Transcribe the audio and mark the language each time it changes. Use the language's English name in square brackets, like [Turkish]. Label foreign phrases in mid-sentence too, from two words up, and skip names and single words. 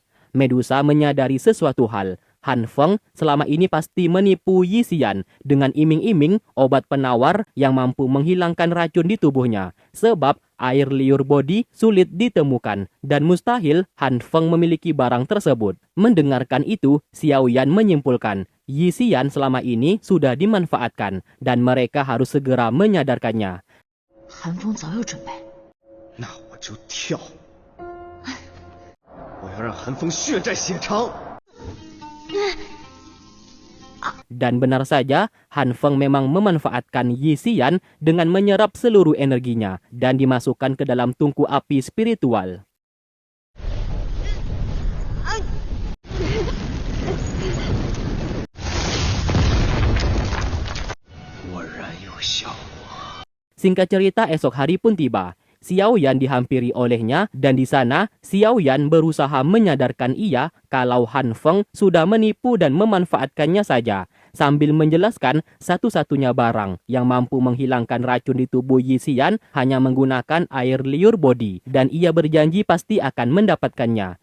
[Indonesian] Medusa menyadari sesuatu hal. Han Feng selama ini pasti menipu Yi Xian dengan iming-iming obat penawar yang mampu menghilangkan racun di tubuhnya. Sebab air liur body sulit ditemukan dan mustahil Han Feng memiliki barang tersebut. Mendengarkan itu, Xiao Yan menyimpulkan Yi Xian selama ini sudah dimanfaatkan dan mereka harus segera menyadarkannya. [Chinese] 韩风早有准备，那我就跳！我要让寒风血债血偿！ [Indonesian] Dan benar saja, Han Feng memang memanfaatkan Yi Xian dengan menyerap seluruh energinya dan dimasukkan ke dalam tungku api spiritual. [Chinese] 果然有效果。 [Indonesian] Singkat cerita, esok hari pun tiba. Xiao Yan dihampiri olehnya dan di sana Xiao Yan berusaha menyadarkan ia kalau Han Feng sudah menipu dan memanfaatkannya saja, sambil menjelaskan satu-satunya barang yang mampu menghilangkan racun di tubuh Yi Xian hanya menggunakan air liur body dan ia berjanji pasti akan mendapatkannya.